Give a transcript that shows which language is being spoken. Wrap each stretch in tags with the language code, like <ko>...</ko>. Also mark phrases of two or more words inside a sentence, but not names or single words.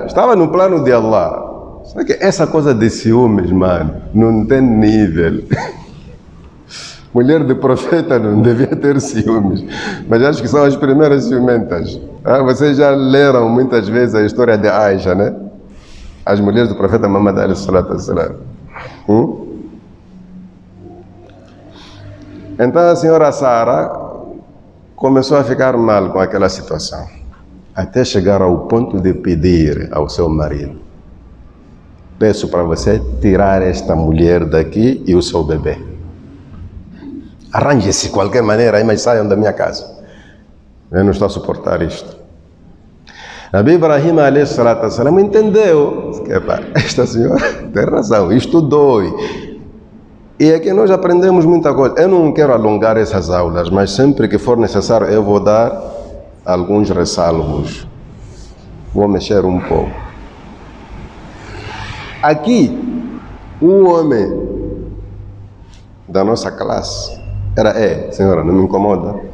<pt>Estava no plano de Allah. Só que essa coisa de ciúmes, mano, não tem nível. Mulher de profeta não devia ter ciúmes. Mas acho que são as primeiras ciumentas. Vocês já leram muitas vezes a história de Aisha, né? As mulheres do profeta Muhammad</pt> <ar>عليه الصلاة والسلام.</ar> <pt>Então a senhora Sara começou a ficar mal com aquela situação, até chegar ao ponto de pedir ao seu marido: peço para você tirar esta mulher daqui e o seu bebê. Arranje-se de qualquer maneira aí, mas saiam da minha casa. Eu não estou a suportar isto. Nabi Ibrahim</pt> <ar>عليه الصلاة والسلام</ar> <pt>entendeu que esta senhora tem razão, isto dói. E é que nós aprendemos muita coisa. Eu não quero alongar essas aulas, mas sempre que for necessário eu vou dar alguns ressalvos. Vou mexer um pouco. Aqui, um homem da nossa classe senhora, não me incomoda.</pt>